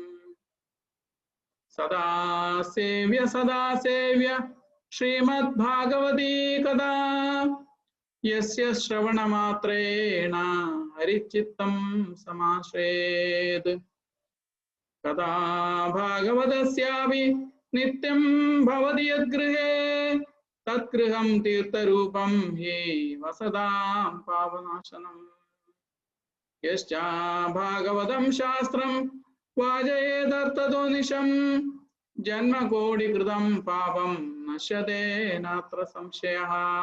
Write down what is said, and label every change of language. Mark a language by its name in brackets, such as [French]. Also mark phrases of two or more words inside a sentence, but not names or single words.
[Sanskrit] सदा सेव्य श्रीमद्भागवती कथा यस्य श्रवणमात्रेण हरिचित्तं समाश्रयेत्. कथा भागवतस्यापि नित्यं भवति यद्गृहे തത്ഗൃഹം തീർത്ഥരൂപം ഹി വസതാം പാപനാശനം. യശ്ചാ ഭാഗവതം ശാസ്ത്രം വാചയേതർത്ഥതോ നിശം ജന്മകോടികൃതം പാപം നശ്യതേ നാത്ര സംശയഃ.